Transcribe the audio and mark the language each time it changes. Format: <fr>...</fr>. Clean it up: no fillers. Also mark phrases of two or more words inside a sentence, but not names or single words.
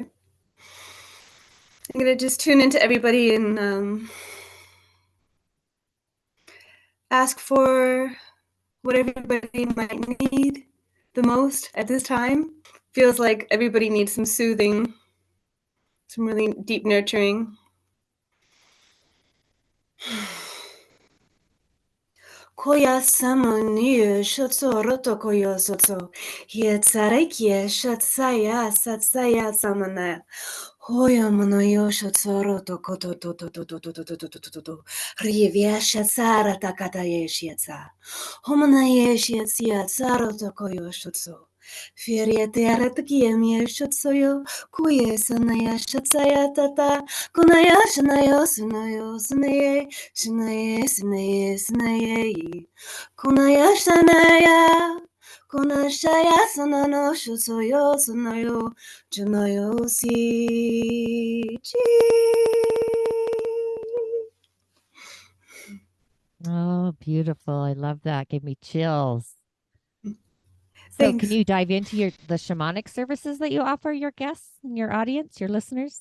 <en>I'm going to just tune into everybody and ask for what everybody might need the most at this time. Feels like everybody needs some soothing, some really deep nurturing. Koya samoni shotso roto koyo sotso. Hietsarekie shotsaya satsaya samana. Hoya monoyo shotso roto koto to to to to to to to to to to to. Rivia shatsara takata yeshietsa. Homona yeshietsia tsaroto koyo shotso. Firietera takiemie shotsoyo. Kuye sanaya shotsaya tata. Kunaya shanayo sunayo sunaye. Shanaye, Shanaye, Shanaye, Kunaya Shanaya, Kunashaya Sanano, Shusoyo, Sunayo, Junayo, Si, Oh, beautiful. I love that. Gave me chills. So, can Thanks. you dive into the shamanic services that you offer your guests and your audience, your listeners?</en>